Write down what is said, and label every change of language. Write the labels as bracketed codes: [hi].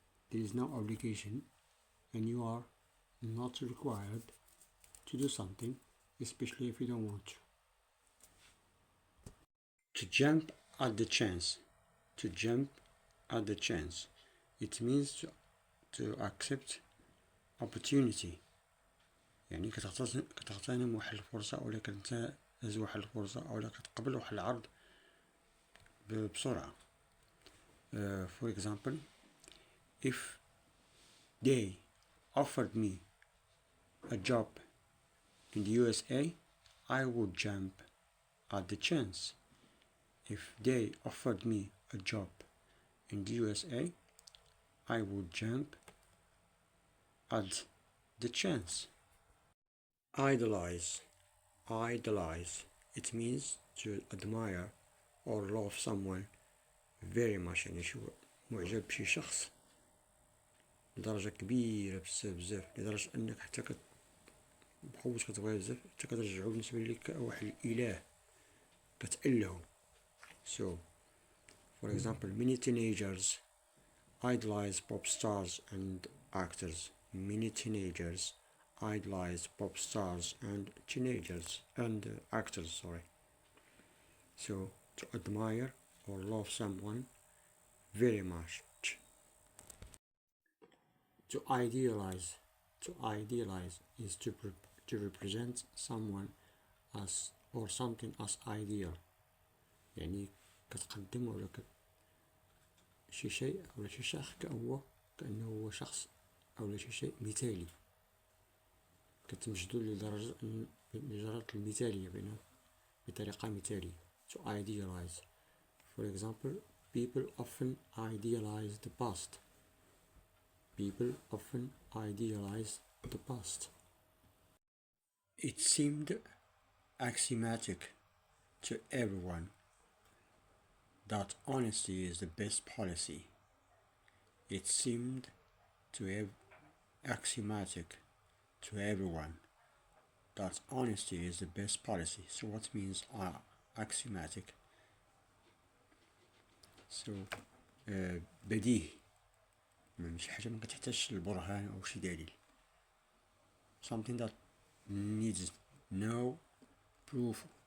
[en] There is no obligation, and you are not required to do something, especially if you don't want to. To jump at the chance. To jump at the chance. It means to accept opportunity. [ar] يعني كتغتنم واحد الفرصة أو كتنتهز واحد الفرصة أو كتقبل واحد العرض بسرعة. [en] For example, if they offered me a job in the USA, I would jump at the chance. If they offered me a job in the USA, I would jump at the chance. Idolize. Idolize. It means to admire or love someone very much. [ar] يعني شو معجب بشي شخص لدرجة كبيرة بزاف لدرجة أنك حتى بقوة كتبغيه بزاف حتى كترجعو بالنسبة ليك كواحد الإله كتألهو. [en] So, for example, many teenagers idolize pop stars and actors. Many teenagers idolize pop stars and actors. So, to admire or love someone very much. To idealize. To idealize is to represent someone as or something as ideal. [ar] يعني كتقدم ولا شي شيء أو شي شخص كأنه هو شخص أو شي شيء مثالي، كتمجدو لدرجة المثالية بطريقة مثالية. [en] To idealize. For example, people often idealize the past. People often idealize the past. It seemed axiomatic to everyone that honesty is the best policy. It seemed to have axiomatic to everyone that honesty is the best policy. So what means axiomatic? [ar] So بديهي، شي حاجة ما كتحتاجش البرهان أو شي دليل. [en] Something that needs no proof.